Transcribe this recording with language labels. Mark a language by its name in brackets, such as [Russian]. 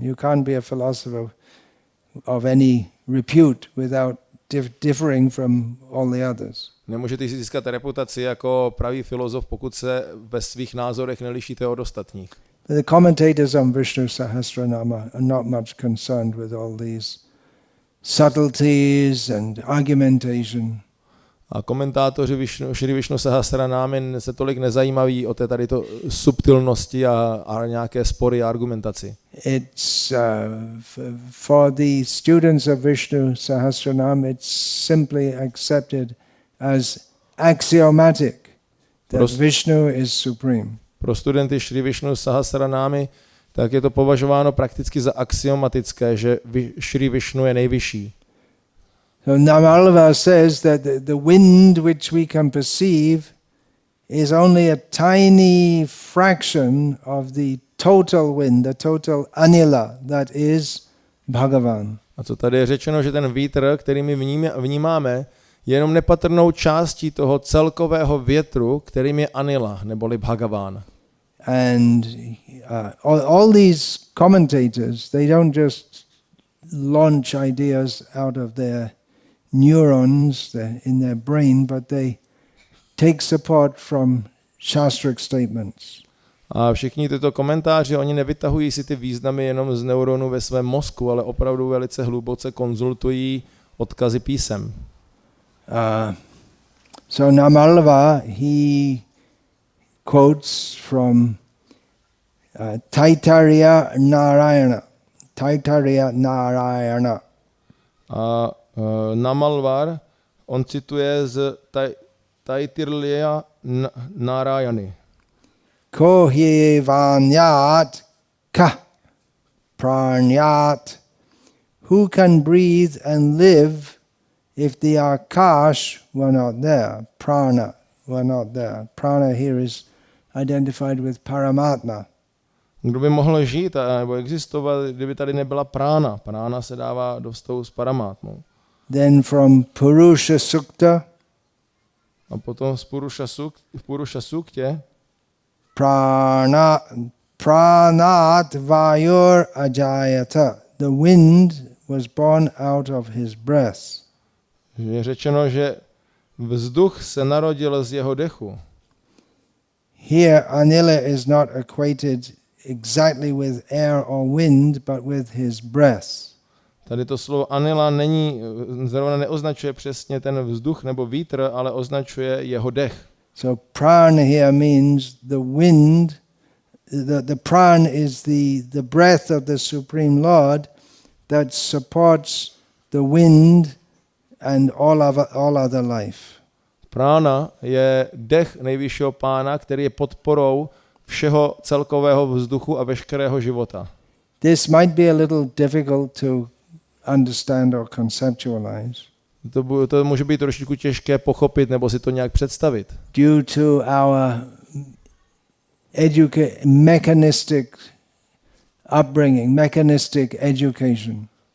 [English] You can't be a philosopher of any repute without differing from all the others. [Czech] Nemůžete si získat reputaci jako pravý filozof, pokud se ve svých názorech nelišíte od ostatních. [English] The commentators on Vishnu Sahasranama are not much concerned with all these subtleties and argumentation. [Czech] A komentátoři Šri Vishnu Sahasranamy se tolik nezajímaví o té tady to subtilnosti a nějaké spory a argumentaci. [English] It's for the students of Vishnu Sahasranama, it's simply accepted as axiomatic that Vishnu is supreme. [Czech] Pro studenty Šri Vishnu Sahasranamy tak je to považováno prakticky za axiomatické, že Šri Vishnu je nejvyšší. [English] So Anilah says that the wind which we can perceive is only a tiny fraction of the total wind, the total Anilah, that is Bhagavan. [Czech] A co tady je řečeno, že ten vítr, který my vnímáme, je jenom nepatrnou částí toho celkového větru, kterým je Anilah, neboli Bhagavan. [English] And all these commentators, they don't just launch ideas out of their neurons in their brain, but they take support from shastric statements. [Czech] A všichni tyto komentáři, oni nevytahují si ty významy jenom z neuronů ve svém mozku, ale opravdu velice hluboce konzultují odkazy písem. [English] So Anilah, he quotes from Taittiriya Narayana. Taittiriya Narayana. [Czech] A Namalvar, on cituje z Taitirlya Narayani. [Sanskrit] Kohye vanyat ka pranyat. [English] Who can breathe and live if the akash were not there? Prana were not there. Prana here is identified with Paramatma. [Czech] Kdo by mohl žít nebo existovat, kdyby tady nebyla prána? Prána se dává do vztahu s paramátmou. [English] Then from Purusha Sukta, [Czech] A potom z Purusha Suktě [Sanskrit] Pranat Vayur Ajayata. [English] The wind was born out of his breath. [Czech] je řečeno, že vzduch se narodil z jeho dechu. [English] Here Anilah is not equated exactly with air or wind, but with his breath. [Czech] Tady to slovo Anilah zrovna neoznačuje přesně ten vzduch nebo vítr, ale označuje jeho dech. [English] So pran here means the wind, the pran is the breath of the Supreme Lord that supports the wind and all other life. [Czech] Prána je dech nejvyššího pána, který je podporou všeho celkového vzduchu a veškerého života. [English] This might be a little difficult to understand or conceptualize. [Czech] To může být trošičku těžké pochopit nebo si to nějak představit. [English] Due to our mechanistic upbringing, mechanistic education.